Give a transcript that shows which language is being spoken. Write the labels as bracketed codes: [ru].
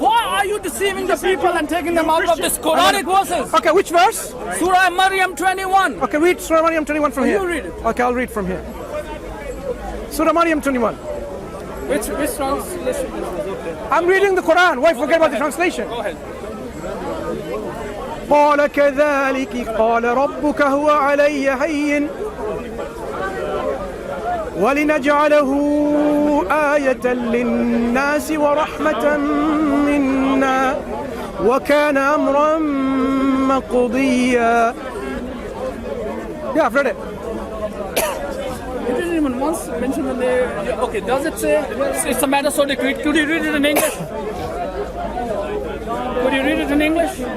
[en] Why are you deceiving the people and taking them out of this Quranic verses? Okay, which verse? Surah Maryam 21. Okay, read Surah Maryam 21 from here. You read it. Okay, I'll read from here. Surah Maryam 21. Which translation is this? I'm reading the Quran. Why forget about the translation? Go ahead. [ar] قال كذلك قال ربك هو علي هين ولنجعله آية للناس ورحمة منا وكان أمرا مقضيا. [en] Yeah, I've read it. You didn't even once mention the name. Okay, does it say it's a matter so decreed? Could you read it in English? Could you read it in English?